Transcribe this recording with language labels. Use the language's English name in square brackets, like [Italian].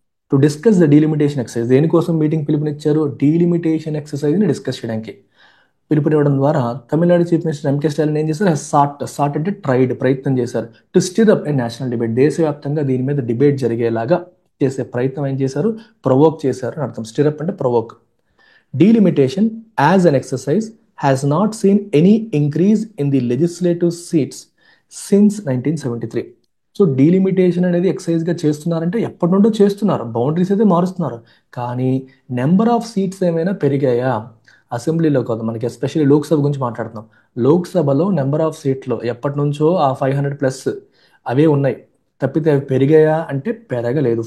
[English] To discuss the delimitation exercise. [Telugu] దేనికోసం meeting పిలుపునిచ్చారు? Delimitation ఎక్సర్సైజ్ని discuss చేయడానికి పిలుపునివ్వడం ద్వారా Tamil Nadu chief minister MK Stalin ఏం చేశారు? సాట్ అంటే ప్రయత్నం చేశారు. [English] To stir up a national debate. [Telugu] దేశవ్యాప్తంగా దీని మీద డిబేట్ జరిగేలాగా చేసే ప్రయత్నం ఏం చేశారు? ప్రొవోక్ చేశారు అని అర్థం. స్టిర్ అప్ అంటే provoke. [English] Delimitation as an exercise has not seen any increase in the legislative seats since 1973. [Telugu] So delimitation అనేది ఎక్సైజ్గా చేస్తున్నారంటే ఎప్పటి నుండో చేస్తున్నారు, బౌండరీస్ అయితే మారుస్తున్నారు, కానీ నెంబర్ ఆఫ్ సీట్స్ ఏమైనా పెరిగాయా? అసెంబ్లీలో కాదు, మనకి ఎస్పెషల్లీ లోక్సభ గురించి మాట్లాడుతున్నాం. లోక్సభలో నెంబర్ ఆఫ్ సీట్లు ఎప్పటి నుంచో ఆ 500+ అవే ఉన్నాయి, తప్పితే అవి పెరిగాయా అంటే పెరగలేదు.